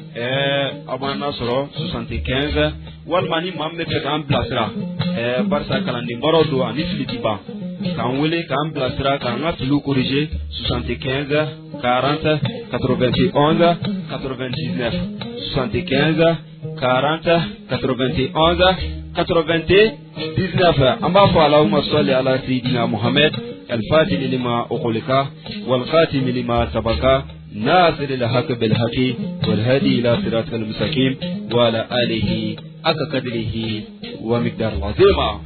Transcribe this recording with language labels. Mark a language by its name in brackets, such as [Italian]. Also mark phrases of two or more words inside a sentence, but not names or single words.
[Bambara] a b'an nasɔrɔ 75 walima ni maa min bɛ fɛ k'an bilasira barisa kalanden baaraw don ani fili ti ban k'an wele k'an bilasira k'an ka filiw corriger 75 40 [Arabic] 91 99 75 40 91 99 [Bambara] an b'a fɔ [Arabic] اللهم صل على سيدنا محمد الفاتح لما أغلق والخاتم لما سبق ناصر الحق بالحق والهادي إلى صراط المستقيم وعلى آله حق قدره ومقدار العظيم.